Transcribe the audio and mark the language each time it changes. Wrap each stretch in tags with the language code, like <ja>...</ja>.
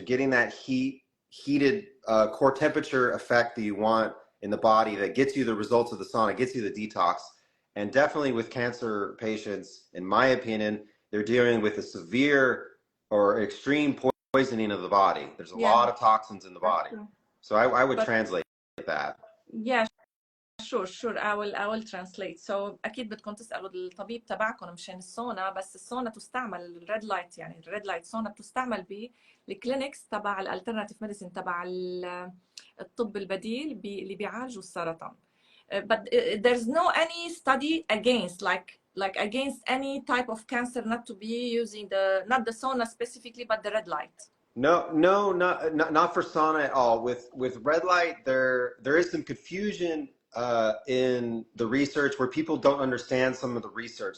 <en>You're getting that heated core temperature effect that you want in the body that gets you the results of the sauna, gets you the detox. And definitely with cancer patients, in my opinion, they're dealing with a severe or extreme poisoning of the body. There's a lot of toxins in the body. So I would translate that. Yeah, sure I will translate.</en> <ar>So اكيد بدكم تسالوا الطبيب تبعكم مشان السونا، بس السونا تستعمل الريد لايت، يعني الريد لايت سونا بتستعمل بالكلينكس تبع الالترناتيف ميديسين تبع الطب البديل اللي بيعالجوا السرطان.</ar> <en>But there's no any study against like against any type of cancer not to be using not the sauna specifically but the red light. No, not for sauna at all. With red light, there is some confusion in the research where people don't understand some of the research.</en>